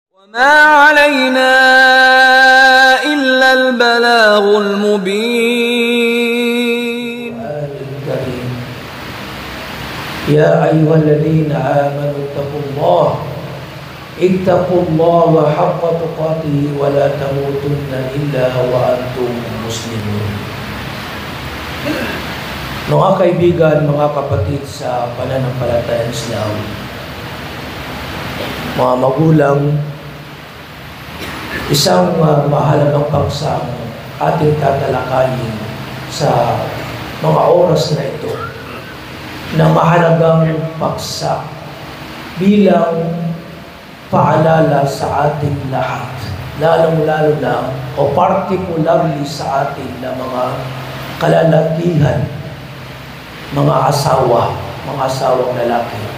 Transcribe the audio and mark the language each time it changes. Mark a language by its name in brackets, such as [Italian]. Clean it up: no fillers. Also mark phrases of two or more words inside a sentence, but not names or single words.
[Arabic] وما علينا إلا البلاغ المبين. يا أيها الذين آمنوا اتقوا الله حق تقاته ولا تموتن إلا وأنتم مسلمون. [Filipino] Mga kaibigan, mga kapatid sa pananampalatayang Islam, mga magulang, isang mahalagang paksang ating tatalakayin sa mga oras na ito na mahalagang paksa bilang paalala sa ating lahat, lalong-lalo na o particularly sa ating na mga kalalakihan, mga asawang lalaki.